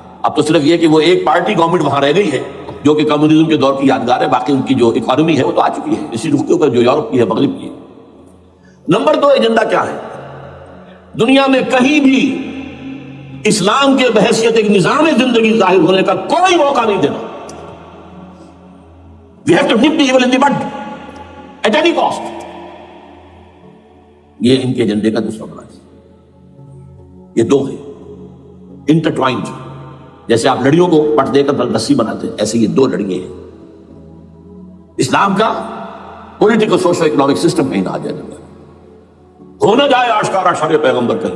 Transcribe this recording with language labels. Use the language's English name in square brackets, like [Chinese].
[Urdu] اب تو صرف یہ کہ وہ ایک پارٹی گورنمنٹ وہاں رہ گئی ہے جو کہ کمیونزم کے دور کی یادگار ہے, باقی ان کی جو اکانومی ہے وہ تو آ چکی ہے اسی رخ کے اوپر جو یورپ کی ہے, مغرب کی ہے. نمبر دو ایجنڈا کیا ہے, دنیا میں کہیں بھی اسلام کے بحیثیت ایک نظام زندگی ظاہر ہونے کا کوئی موقع نہیں دینا. [English] We have to nip the evil in the bud at any cost. [Urdu] یہ ان کے ایجنڈے کا دوسرا بڑا ہے. یہ دو ہیں انٹرٹوائنڈ, جیسے آپ لڑیوں کو پٹ دے کر رسی بناتے ہیں, ایسے یہ دو لڑیے ہیں. اسلام کا پولیٹیکل سوشل اکنامک سسٹم کہیں نہ آ جائے, ہو نہ جائے آشکارا شر پیغمبر کا.